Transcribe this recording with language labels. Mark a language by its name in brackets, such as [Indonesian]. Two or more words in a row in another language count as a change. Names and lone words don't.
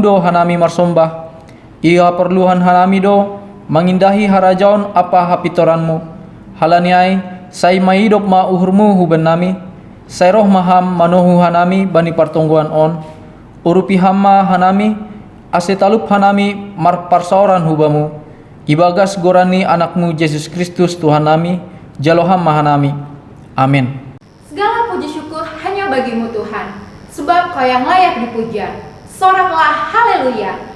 [Batak Simalungun] do hanami marsombah, ia perluhan hanami do, mangindahi harajaon apa hapitoranmu, halaniai, sai maidop ma uhurmu huban nami, sai roh maham manohu hanami bani partongguan on, urupi hamma hanami, asetalup hanami marparsauran hubamu, ibagas gorani anakmu Yesus Kristus Tuhan nami, jaloham mahanami. Amin. [Indonesian] Segala puji syukur hanya bagimu Tuhan, sebab Kau yang layak dipuja. Soraklah haleluya.